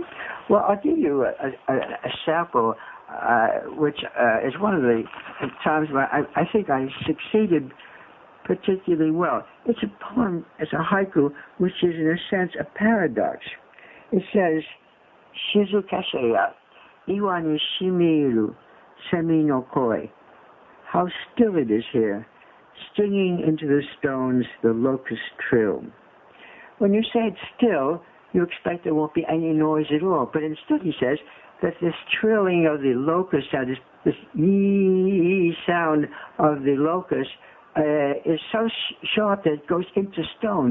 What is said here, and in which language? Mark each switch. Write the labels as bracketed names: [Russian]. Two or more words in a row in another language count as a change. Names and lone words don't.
[English] Well, I'll give you a sample, which is one of the times where I think I succeeded particularly well. It's a poem, it's a haiku, which is in a sense a paradox. It says, [Japanese] 閑さや、岩にしみる, 蝉の声. [English] How still it is here, stinging into the stones the locust trill. When you say it's still, you expect there won't be any noise at all. But instead he says that this trilling of the locust sound, this yee sound of the locust, is so sharp that it goes into stones.